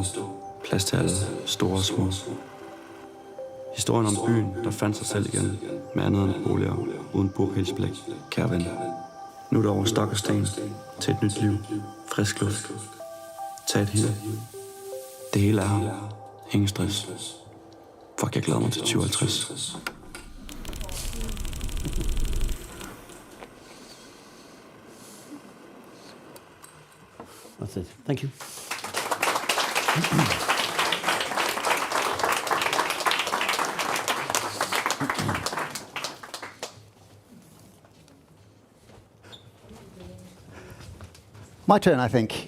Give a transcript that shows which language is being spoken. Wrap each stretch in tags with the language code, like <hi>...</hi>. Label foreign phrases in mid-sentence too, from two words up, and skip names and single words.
<da>Plads til alle, store og små. Historien om byen, der fandt sig selv igen, med andet end boliger, uden bopælsblik, kære ven. Nu er det over stok og sten, til et nyt liv, frisk luft. Tag et hit. Det hele er her. Ingen stress. Fuck, jeg glæder mig til 2050.</da> <en>That's it. Thank you. My turn, I think.</en>